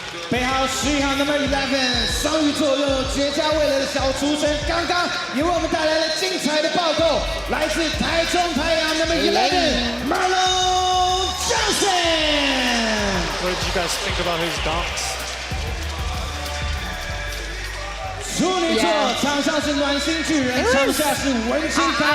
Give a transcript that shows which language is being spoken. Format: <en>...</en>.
<zh>背号11号</zh> <en>Number 11</en> <zh>双鱼座拥有绝佳味蕾的小厨神，刚刚也为我们带来了精彩的暴扣，来自台中太阳 Number 11 Marlon Johnson。</zh> <en>What did you guys think about his dunks?</en> <zh>处女座场上是暖心巨人，场下是文青咖</zh>